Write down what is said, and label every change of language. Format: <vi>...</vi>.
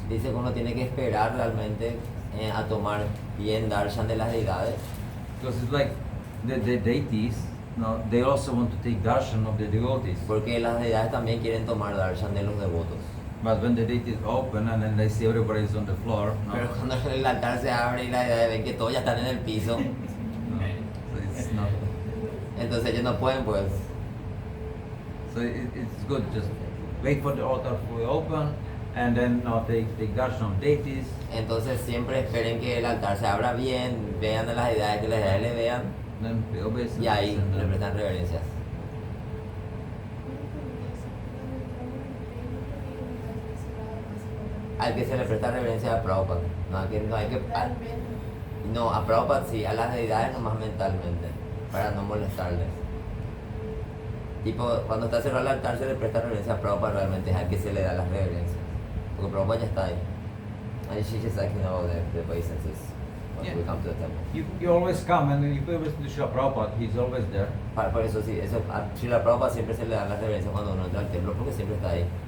<es>dice que uno tiene que esperar realmente a tomar bien darshan de las deidades,</es> <en>Because it's like the deities, they also want to take darshan of the devotees.</en> <es>porque las deidades también quieren tomar darshan de los devotos.</es> <en>But when the deities open and then they see everybody is on the floor,</en> <es>Pero cuando el altar se abre y las deidades ven que todos ya están en el piso,</es> <en>so it's not.</en> <es>entonces ellos no pueden, pues.</es> <en>So it's good just wait for the altar fully open, and then take darshan of deities.</en> <es>Entonces siempre esperen que el altar se abra bien, vean a las deidades, que las deidades le vean</es> <en>Then pay obeisance.</en> <es>y ahí</es> <en>and</en> <es>le</es> <en>then-</en> <es>prestan reverencias. Al que se le presta reverencia a Prabhupada. No hay que no, a Prabhupada sí, a las deidades nomás mentalmente, para no molestarles. Tipo, cuando está cerrado el altar se le presta reverencia a Prabhupada, realmente es al que se le da las reverencias. Porque Prabhupada ya está ahí.</es> <en>And she just like, the obeisances when Yeah. we come to the temple. You always come, and if you ever listen to Srila Prabhupada, he's always there.</en> <es>Por eso sí, eso, a Srila Prabhupada siempre se le dan las reverencias cuando uno entra al templo, porque siempre está ahí.</es>